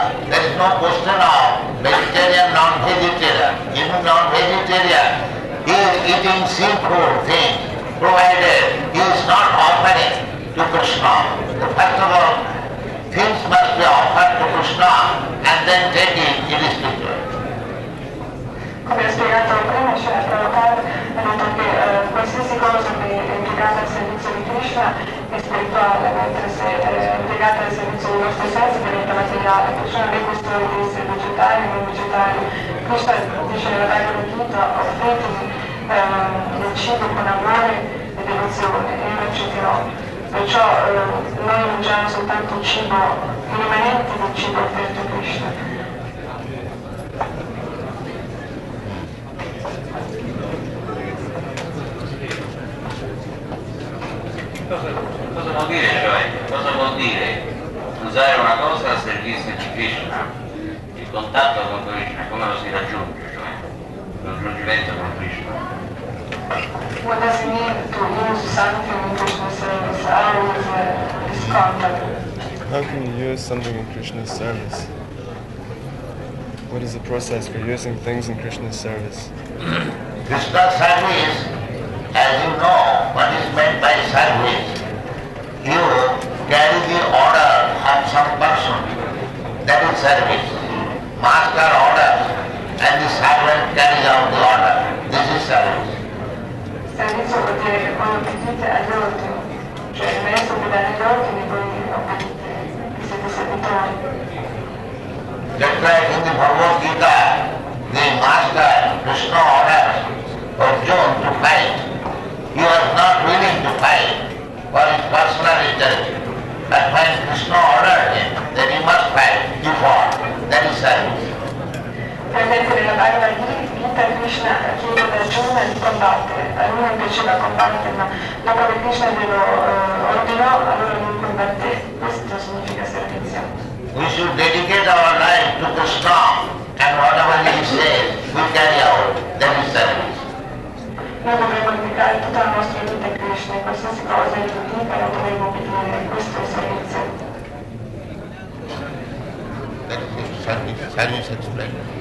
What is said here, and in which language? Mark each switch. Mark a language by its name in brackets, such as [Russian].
[English] There is no question of vegetarian, non-vegetarian. Even non-vegetarian, he is eating sinful things, provided he is not offering to Krishna. First of all, things must be offered to Krishna and then take it irrespective. [Italian] Come ho spiegato prima, Srila Prabhupada ha detto che qualsiasi cosa che è impiegata al servizio di Krishna è spirituale, mentre se è impiegata al servizio dei nostri sensi diventa materiale, perciò non è questione di essere vegetari o non vegetari. Krishna dice nella Bhagavad Gita, offritemi del cibo con amore e devozione e io lo accetterò. Perciò noi mangiamo soltanto cibo, i rimanenti del cibo offerto a Krishna. Cosa vuol dire, cioè? Cosa vuol dire usare una cosa al servizio di Krishna? Il contatto con Krishna, come lo si raggiunge, cioè? Il raggiungimento con Krishna. [English] What does it mean to use something in Krishna's service? How is this contact? How can you use something in Krishna's service? What is the process for using things in Krishna's service? Krishna's service, as you know, what is meant by service? You carry the order of some person, that is service. Master orders and the servant carries out the order. This is service. [Italian] Servizio vuol dire che voi obbedite agli ordini, cioè il maestro vi dà gli ordini e voi obbedite, siete servitori. [English] Just like in the Bhagavad Gita, the master Krishna orders Arjuna to fight. He was not willing to fight for his personal interest. But when Krishna ordered him that he must fight, he fought. That is service. [Italian] Per esempio nella Bhagavad Gita Krishna chiede ad Arjuna di combattere, a lui non piaceva combattere, ma dopo che Krishna glielo ordinò, allora lui combatté. Questo significa servizio. [English] We should dedicate our life to Krishna and whatever he says, we carry out. That is service. [Italian] Noi dovremmo dedicare tutta la nostra vita a Krishna e qualsiasi cosa egli dica lo dovremmo obbedire, questo è servizio. [English] That is service explained.